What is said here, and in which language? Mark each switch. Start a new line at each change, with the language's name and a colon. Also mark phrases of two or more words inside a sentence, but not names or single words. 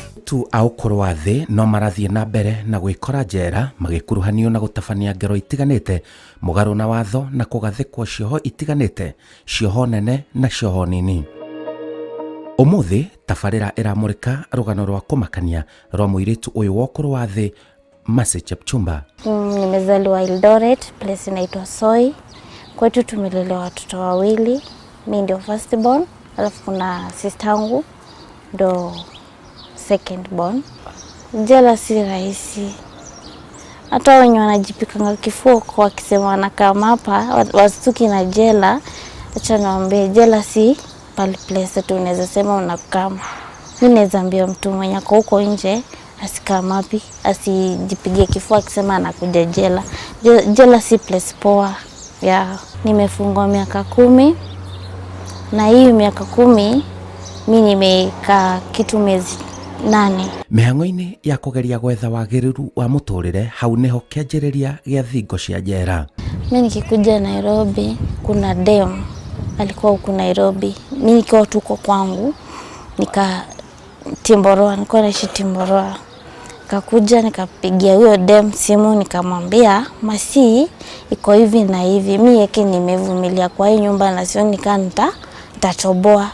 Kikuyu: Moiretu au ũkũrũ thĩ no marathie na mbere na gwĩkora njera magĩkuruhanio na gũtabania ngero itiganĩte mũgarũ na watho na kũgathĩkwo cioho itiganĩte, cioho nene na cioho nini. Ũmũthĩ tabarĩra ĩramũrĩka rũgano rwa kũmakania rwa mũirĩtu ũyũ wa ũkũrũ thĩ Chepchumba.
Swahili: Nimezaliwa Eldoret, place inaitwa Soi. Kwetu tumelelewa watoto wawili, mimi ndio
English: first born,
Swahili: alafu kuna sister yangu ndo
English: second born.
Swahili: Jela si rahisi. Hata wenye wanajipikanga kifua kwa wakisema wanakaa hapa wastuki na jela. Acha niwaambie jela si pale place tu unaweza sema unakaa. Mimi naweza ambia mtu mwenye ako huko nje asikamapi, asijipigie kifua akisema anakuja jela. Jela si place poa. Nimefungwa miaka 10 na hii miaka 10 mimi nimekaa kitu miezi 8.
Kikuyu: Mĩhang'o-inĩ ya kũgeria gwetha wagĩrĩru wa mũtũrĩre hau niho kĩanjĩrĩria gĩa thingo cia njera.
Swahili: Mimi nikikuja Nairobi kuna dem alikuwa huko Nairobi. Mimi nikiwa tuko kwangu nilikuwa naishi Timboroa. Kakuja nikapigia huyo dem simu nikamwambia masi iko hivi na hivi, mimi yake nimevumilia kwa hii nyumba na sio nitachoboa.